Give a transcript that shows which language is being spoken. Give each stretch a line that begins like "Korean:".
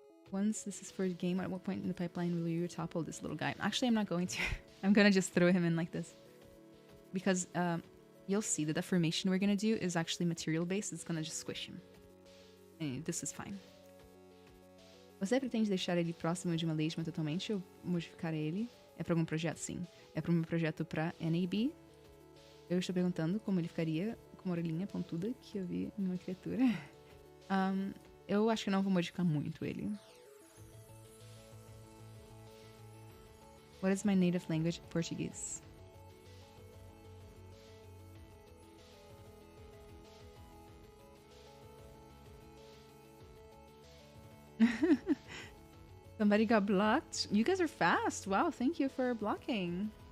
English: Once this is for a game, at what point in the pipeline will you retopple this little guy? Actually, I'm not going to. I'm gonna just throw him in like this. Because you'll see the deformation we're gonna do is actually material based. It's gonna just squish him. And this is fine.
Portuguese: Você pretende deixar ele próximo de uma legend totalmente ou modificar ele? É para algum projeto? Sim. É para um projeto para NAB. Eu estou perguntando como ele ficaria com uma orelhinha pontuda que eu vi em uma criatura. Eu acho que não vou modificar muito ele.
English: What is my native language? Portuguese. Somebody got blocked. You guys are fast. Wow, thank you for blocking.